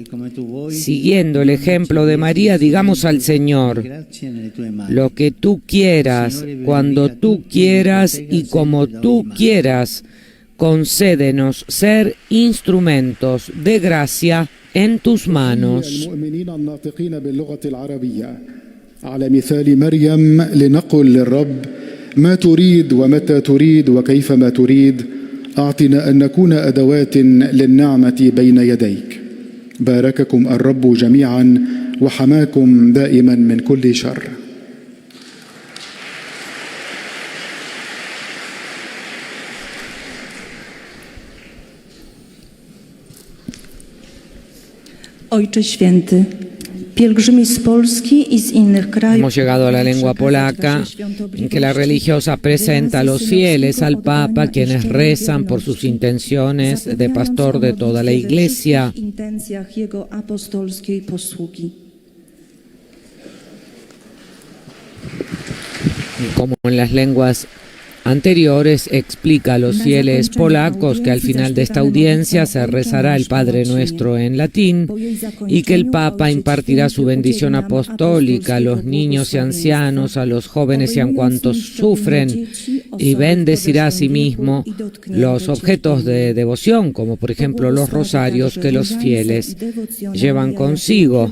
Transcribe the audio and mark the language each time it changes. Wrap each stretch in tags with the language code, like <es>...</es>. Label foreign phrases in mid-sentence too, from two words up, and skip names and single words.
<es>Siguiendo el ejemplo de María, digamos al Señor: lo que tú quieras, cuando tú quieras y como tú quieras, concédenos ser instrumentos de gracia en tus manos.</es> <ar>على مثال مريم لنقل للرب ما تريد ومتى تريد وكيفما تريد أعطنا أن نكون أدوات للنعمة بين يديك. بارككم الرب جميعا وحماكم دائما من كل شر.</ar> <pl>Ojcze Święty, pielgrzymi z Polski i z innych krajów.</pl> <es>Hemos llegado a la lengua polaca, en que la religiosa presenta a los fieles al Papa, quienes rezan por sus intenciones de pastor de toda la Iglesia.</es> <pl>Intencjach jego apostolskiej posługi.</pl> <es>Como en las lenguas anteriores, explica a los fieles polacos que al final de esta audiencia se rezará el Padre Nuestro en latín y que el Papa impartirá su bendición apostólica a los niños y ancianos, a los jóvenes y a cuantos sufren, y bendecirá a sí mismo los objetos de devoción, como por ejemplo los rosarios que los fieles llevan consigo.</es>